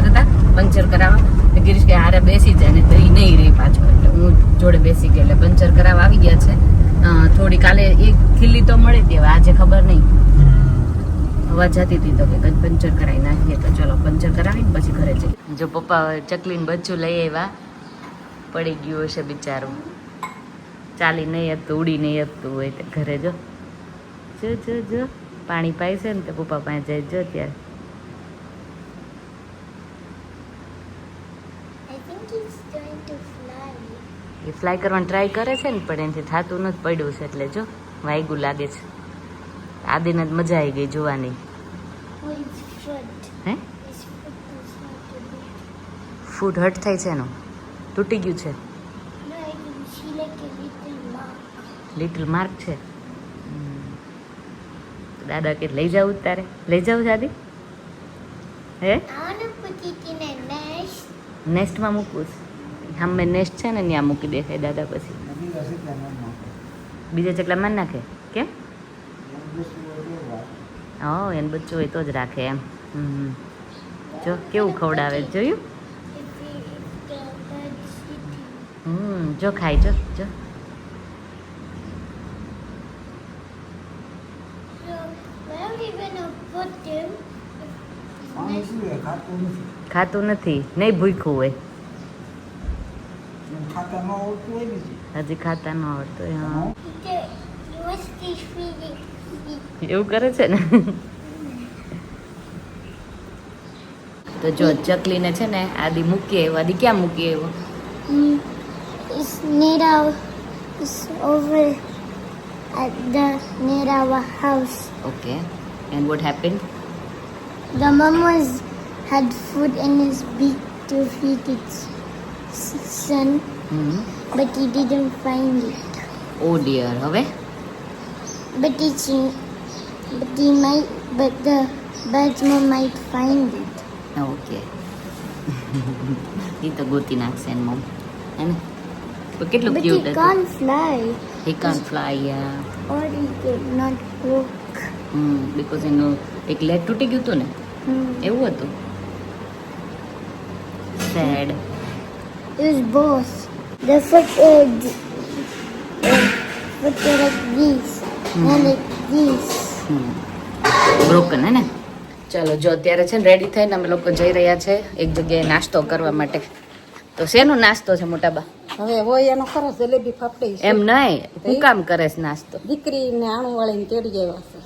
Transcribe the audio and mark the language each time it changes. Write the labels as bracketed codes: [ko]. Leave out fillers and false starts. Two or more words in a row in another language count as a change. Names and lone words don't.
[gu] હતા પંચર કરાવવા તો ગિરીશ કે હારે બેસી જાય ને તો એ નહીં રહી પાછો એટલે હું જોડે બેસી ગઈ એટલે પંચર કરાવવા આવી ગયા છે થોડી કાલે એક ખીલ્લી તો મળી હતી હવે આજે ખબર નહીં અવાજ જતી હતી તો કે કંઈક પંચર કરાવી નાખીએ તો ચલો પંચર કરાવીને પછી ઘરે જઈએ જો પપ્પા ચકલીને બચ્ચું લઈ આવ્યા પડી ગયું હશે બિચારું ચાલી નહીં હતું ઉડી નહીં હતું હોય તો ઘરે જો જો પાણી પાય છે ને તો પપ્પા પાસે જાય જો ત્યારે [en] I think he's trying to fly. [gu] એ ફ્લાય કરવાની ટ્રાય કરે છે ને પણ એનાથી થતું નથી પડ્યું છે એટલે જો વાયગું લાગે છે આદિને જ મજા આવી ગઈ જોવાની [en] Oh, his foot. હે His foot is not to be. [gu] ફૂટ હટ થાય છે એનો તૂટી ગયું છે [en] No, I can see like a little mark. little mark [gu] છે દાદા કે લઈ જાવ તારે લઈ જાવ દાદી હે [en] I want to put it in a nest. [gu] નેસ્ટમાં મૂકવું છે સામે નેસ્ટ છે ને ત્યાં મૂકી દે દાદા પછી બીજા ચકલા માર નાખે કેમ હા એને બચ્ચું હોય તો જ રાખે એમ જો કેવું ખવડાવે જોયું [en] If the bird's eating. [gu] જો ખાય જો જો [en] So, where are we going to put them? [gu] ખાતું નથી નહીં ભૂખ્યું હોય હજી ખાતા ન આવડતું હોય હા [en] What's this feeling? [gu] એવું કરે છે ને તો જો ચકલીને છે ને આદિ મૂકીએ એવો આદિ ક્યાં મૂકીએ એવો [en] It's near our, it's over at the near our house. okay and what happen The mom had food in his beak to feed its son, but he didn't find it. oh dear હવે But the bird's mom might find it. [gu] ઓકે એ તો ગોતી નાખશે એન મમ હે ને તો કેટલું [en] But he [gu] ક્યુટ હતું [en] can't fly, he can't fly ya or he cannot walk. [gu] બીકોઝ એનું એક લેગ તૂટી ગયું હતું ને એવું હતું સેડ [en] It was both. The foot were like these, and like these. [gu] બ્રોકન હે ને ચાલો જો અત્યારે છે ને રેડી થઈને અમે લોકો જઈ રહ્યા છે એક જગ્યાએ નાસ્તો કરવા માટે તો શેનો નાસ્તો છે મોટાબા હવે હોય એનો ખરો જલેબી ફાફડી છે. એમ નહીં હું કામ કરે છે નાસ્તો દીકરીને આણું વાળીને તેડી આવ્યા છે.